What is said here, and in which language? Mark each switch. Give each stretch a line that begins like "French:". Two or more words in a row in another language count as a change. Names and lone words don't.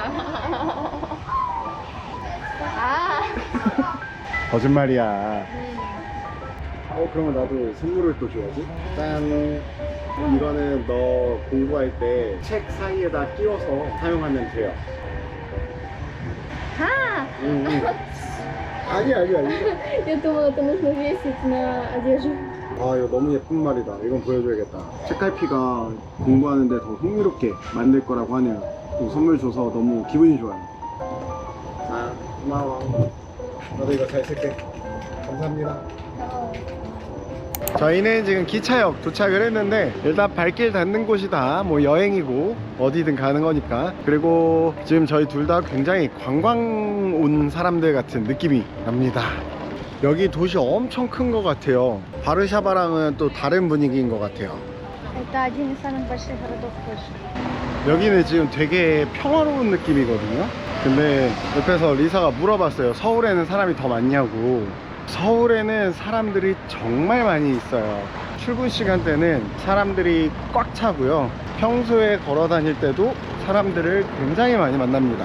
Korean: 거짓말이야. 그러면 나도 선물을 또 줘야지. 짠. 이거는 너 공부할 때 책 사이에다 끼워서 사용하면 돼요. 응. 아니야.
Russian: Я думала, это нужно весить на одежду.
Korean: 이거 너무 예쁜 말이다. 이건 보여줘야겠다. 책갈피가 공부하는데 더 흥미롭게 만들 거라고 하네요. 선물 줘서 너무 기분이 좋아요. 자, 고마워. 나도 이거 잘 쓸게. 감사합니다. 저희는 지금 기차역 도착을 했는데 일단 발길 닿는 곳이 다 뭐 여행이고 어디든 가는 거니까. 그리고 지금 저희 둘 다 굉장히 관광 온 사람들 같은 느낌이 납니다. 여기 도시 엄청 큰 것 같아요. 바르샤바랑은 또 다른 분위기인 것 같아요.
Russian: Это один из самых больших городов Польши.
Korean: 여기는 지금 되게 평화로운 느낌이거든요. 근데 옆에서 리사가 물어봤어요. 서울에는 사람이 더 많냐고. 서울에는 사람들이 정말 많이 있어요. 출근 시간대는 사람들이 꽉 차고요. 평소에 걸어 다닐 때도 사람들을 굉장히 많이 만납니다.